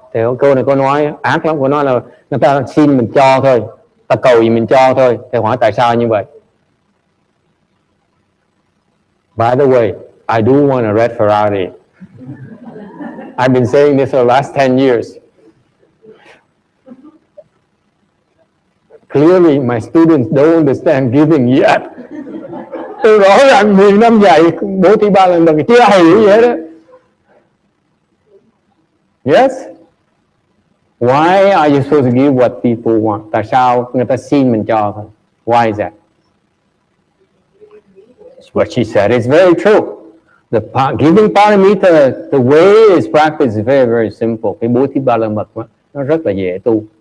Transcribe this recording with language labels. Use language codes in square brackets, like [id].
[vi] Thì cô này cô nói ác lắm, cô nói là người ta xin mình cho thôi, ta cầu gì mình cho thôi. Thì hỏi tại sao như vậy? [en] By the way, I do want a red Ferrari. I've been saying this for the last 10 years. Clearly, my students don't understand giving yet. [vi] Tôi rõ ràng 10 năm dạy bố thí ba lần mà chưa hiểu gì hết đó. [en] Yes? Why are you supposed to give what people want? [vi] Tại sao người ta xin mình cho thôi? [en] Why is that? What she said is very true. The giving paramita, the way it's practiced is very, very simple. [vi] Cái bố thí ba la mật nó rất là dễ tu.